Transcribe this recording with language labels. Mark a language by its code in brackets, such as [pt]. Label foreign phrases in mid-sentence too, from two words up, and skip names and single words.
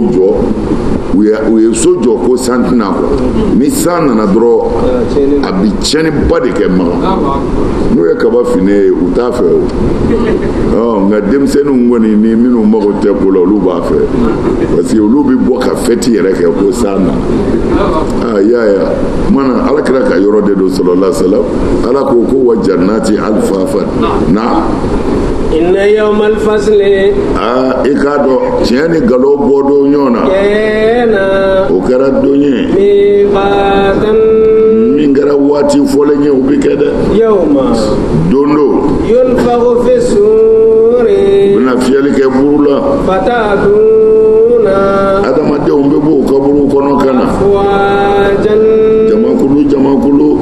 [bm] jɔ u ye so jɔ ko san tɛna kɔ ni san nana dɔrɔn a bɛ tiɲɛniba de kɛ maga n'u ye kaba fini ye u t'a fɛ o nka denmisɛnninw kɔni ni minnu mago tɛ ko la olu b'a fɛ [fr] parce que [bm] olu bɛ bɔ ka fɛti yɛrɛ kɛ ko san nana y'a ye mana ala kɛra ka yɔrɔ de don [ar] صلى الله عليه وسلم [bm] ala ko [ar] وجنات ألفافا [bm] na [ar] إن يوم الفصل [bm] i k'a dɔn tiɲɛ ni nkalon bɔ don ɲɔgɔn na o kɛra don ye min kɛra waati fɔlen ye o bɛ kɛ dɛ don do [ar] ينفخ في الصور [bm] u bɛna fiyɛli kɛ buru la adamadenw bɛ bɔ o kaburu kɔnɔ ka na jamakulu